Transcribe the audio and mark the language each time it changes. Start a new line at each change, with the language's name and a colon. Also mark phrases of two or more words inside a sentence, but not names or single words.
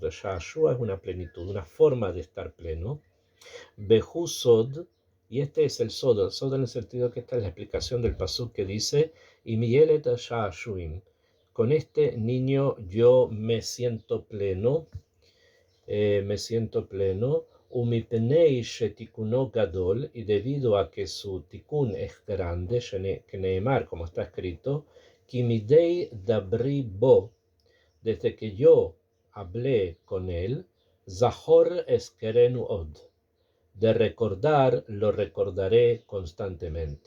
Spanish: Shashua es una plenitud, una forma de estar pleno.
Hebrew: בהו סוד,
Spanish: y este es el Sod en el sentido que esta es la explicación del pasuk que dice, y
Hebrew: ילד שעשועים.
Spanish: Con este niño yo me siento pleno, me siento pleno,
Hebrew: ומפני שתיקונו גדול,
Spanish: y debido a que su tikun es grande, que neemar, como está escrito,
Hebrew: כי מדי דברי בו,
Spanish: desde que yo hablé con él,
Hebrew: זכר אזכרנו עוד,
Spanish: de recordar lo recordaré constantemente.